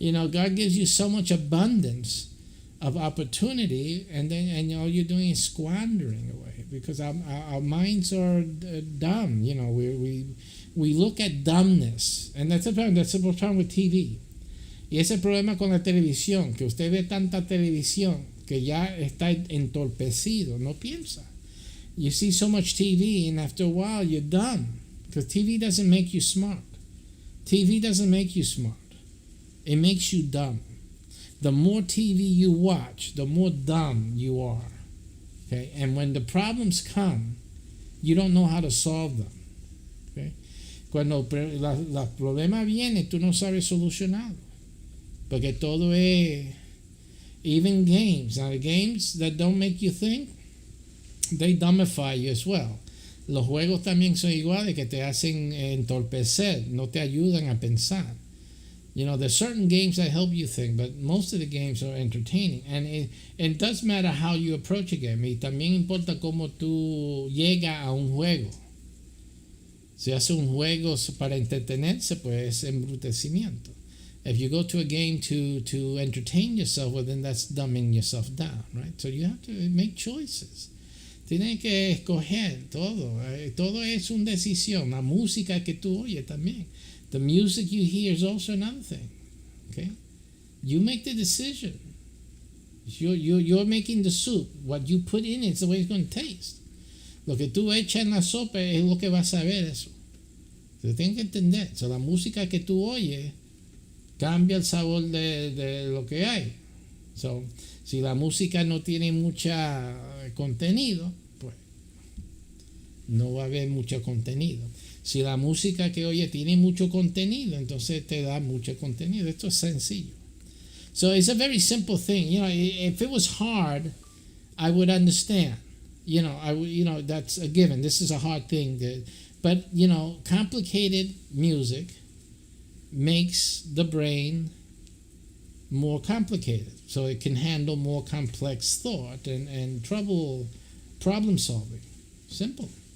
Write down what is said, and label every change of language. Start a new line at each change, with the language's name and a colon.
English: God gives you so much abundance of opportunity, and all you're doing is squandering away because our minds are dumb. We look at dumbness, and that's the problem. That's the problem with TV.
Spanish: Y ese problema con la televisión, que usted ve tanta televisión que ya está entorpecido, no piensa.
English: You see so much TV, and after a while you're dumb. Because TV doesn't make you smart. TV doesn't make you smart. It makes you dumb. The more TV you watch, the more dumb you are. Okay? And when the problems come, you don't know how to solve them. Okay?
Spanish: Cuando los problemas vienen, tú no sabes solucionarlo. Porque todo es,
English: even games. Now, the games that don't make you think, they dumbify you as well.
Spanish: Los juegos también son iguales, que te hacen entorpecer, no te ayudan a pensar.
English: There's certain games that help you think, but most of the games are entertaining. And it does matter how you approach a game.
Spanish: Y también importa cómo tú llegas a un juego. Si hace un juego para entretenerse, pues es embrutecimiento.
English: If you go to a game to entertain yourself, well, then that's dumbing yourself down, right? So you have to make choices.
Spanish: Tienes que escoger todo. Todo es una decisión. La música que tú oyes también.
English: The music you hear is also another thing. Okay? You make the decision. You're making the soup. What you put in it is the way it's going to taste.
Spanish: Lo que tú echas en la sopa es lo que vas a ver eso. So, tienes que entender. So, la música que tú oyes cambia el sabor de lo que hay. So, si la música no tiene mucho contenido, pues no va a haber mucho contenido. Si la música que oye tiene mucho contenido, entonces te da mucho contenido. Esto es sencillo.
English: So it's a very simple thing. If it was hard, I would understand. That's a given. This is a hard thing. But complicated music makes the brain more complicated, so it can handle more complex thought and problem solving. Simple.